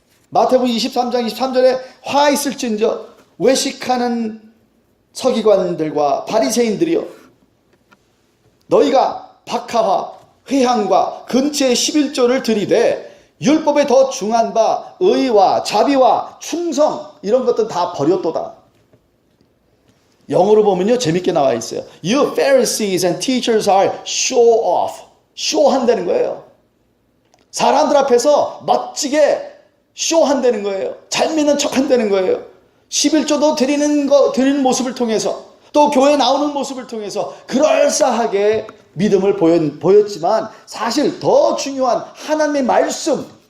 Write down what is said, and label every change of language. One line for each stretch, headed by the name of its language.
Korean: 마태복음 23장 23절에 화 있을진저 외식하는 서기관들과 바리새인들이여, 너희가 박하와 회향과 근처의 11조를 들이되 율법에 더 중한 바 의와 자비와 충성 이런 것들은 다 버렸도다. 영어로 보면요 재밌게 나와 있어요.
English: You Pharisees and teachers are show off.
Korean: 쇼한다는 거예요. 사람들 앞에서 멋지게 쇼한다는 거예요. 잘 믿는 척한다는 거예요. 11조도 드리는 모습을 통해서, 또 교회 나오는 모습을 통해서 그럴싸하게 믿음을 보였지만 사실 더 중요한 하나님의 말씀,